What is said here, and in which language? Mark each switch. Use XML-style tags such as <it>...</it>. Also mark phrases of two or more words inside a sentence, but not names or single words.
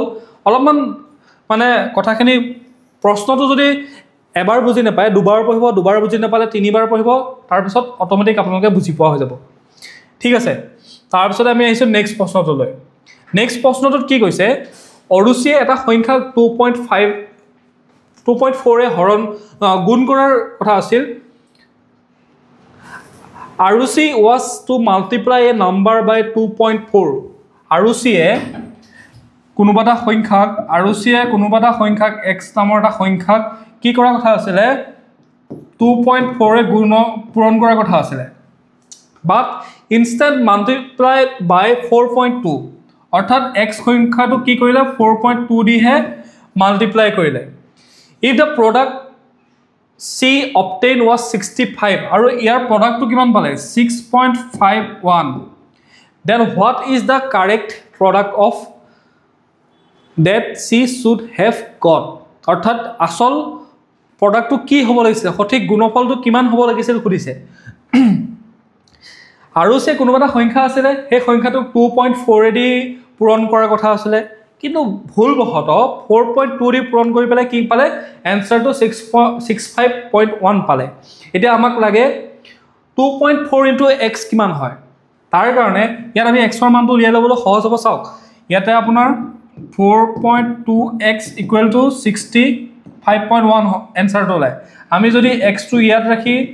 <as>অলপমান মানে কথাখিনি প্ৰশ্নটো যদি এবাৰ বুজি নাপায় দুবাৰ পঢ়িব দুবাৰ বুজি নাপালে তিনিবাৰ পঢ়িব তাৰ পিছত অটোমেটিক আপোনালোকে বুজি পোৱা হৈ যাব ঠিক আছে তাৰ পিছত আমি আহিছো নেক্সট প্ৰশ্নটোলৈ নেক্সট প্ৰশ্নটোত কি কৈছে অৰুচিয়ে এটা সংখ্যা 2.4 এ হৰণ গুণ কৰাৰ কথা আছিল</as> <en>Arusi was to multiply a number by 2.4</en> <as>Arusiye কোনোবাটা সংখ্যাক x নামৰ এটা সংখ্যাক কি কৰা কথা আছিল 2.4 এ গুণ পূৰণ কৰাৰ কথা আছিল</as> <en>but instead multiply by 4.2</en> <as>অৰ্থাৎ x সংখ্যাটো কি কৰিলে 4.2 দি হে মাল্টিপ্লাই কৰিলে</as> <en>if the product C obtained was 65</en> <as>আৰু ইয়াৰ প্ৰডাক্টটো কিমান পালে 6.51</as> <en>then what is the correct product of that C should have got</en> <as>অৰ্থাৎ আসল প্ৰডাক্টটো কি হ'ব লাগিছিল সঠিক গুণফলটো কিমান হ'ব লাগিছিল খুদিছে আৰু সে কোনোবাটা সংখ্যা আছিল সেই সংখ্যাটো 2.4 এদি পূৰণ কৰাৰ কথা আছিল কিন্তু ভুলবশত 4.2 দি পূৰণ কৰি পেলাই কি পালে এনসাৰটো 65.1 পালে এটা আমাক লাগে 2.4 into x কিমান হয় তাৰ কাৰণে ইয়াত আমি x ৰ মানটো উলিয়াই লবলৈ সহজ হ'ব চাওক ইয়াতে আপোনাৰ 4.2x = 65.1 এনসাৰটো লাই আমি যদি x টো ইয়াত ৰাখি</as>